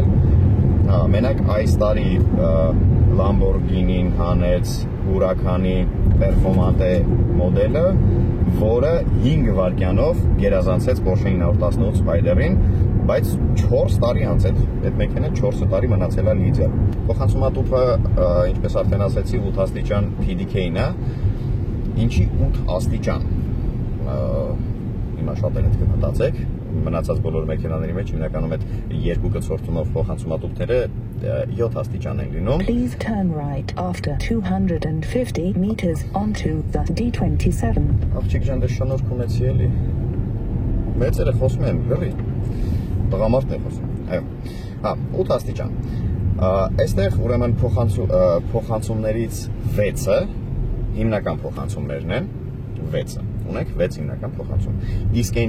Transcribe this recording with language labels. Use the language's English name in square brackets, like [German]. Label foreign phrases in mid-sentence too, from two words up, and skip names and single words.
[Armenian] Մենակ այս տարի Lamborghini-ն հանեց Huracan-ի Performante մոդելը, որը 5 վայրկյանով գերազանցեց Porsche 918 Spider-ին, բայց 4 տարի անց այդ մեքենան 4 տարի մնացել է լիդեր։ Փոխանցումատուփը, ինչպես արդեն ասացի, 8 աստիճան PDK-ն է։ Ինչի 8 աստիճան, հիմա շատ էլ կմտածեք, մնացած բոլոր մեքենաների մեջ հիմնականում այդ երկու կցորդումով փոխանցումատուփները 7 աստիճան են լինում։ [English] Please turn right after 250 meters onto the D27. [Armenian] Աղջիկ ջան, դե շնորհք ունեցի էլի։ Մեծերը խոսում են, հրի։ Տղամարդն է խոսում։ Այո։ Հա, 8 աստիճան։ Այստեղ ուրեմն փոխանցումներից 6-ը հիմնական փոխանցումներն են 6-ը։ Ունենք 6 հիմնական փոխանցում։ Իսկ այն